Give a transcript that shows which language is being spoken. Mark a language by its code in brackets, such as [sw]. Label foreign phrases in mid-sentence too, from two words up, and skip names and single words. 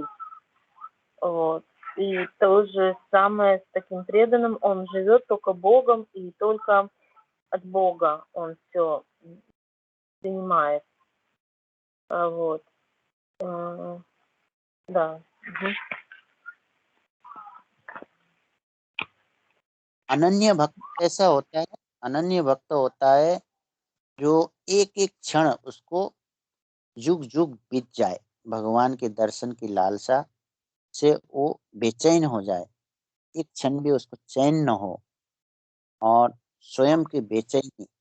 [ru] Вот. И то же самое с таким преданным, он живет только Богом, и только от Бога он все принимает. Вот. Да. [hi] अनन्य भक्त ऐसा होता है, अनन्य भक्त होता है जो एक एक क्षण उसको युग युग बीत जाए, भगवान के दर्शन की लालसा से वो बेचैन हो जाए, एक क्षण भी उसको चैन न हो, और स्वयं की बेचैनी,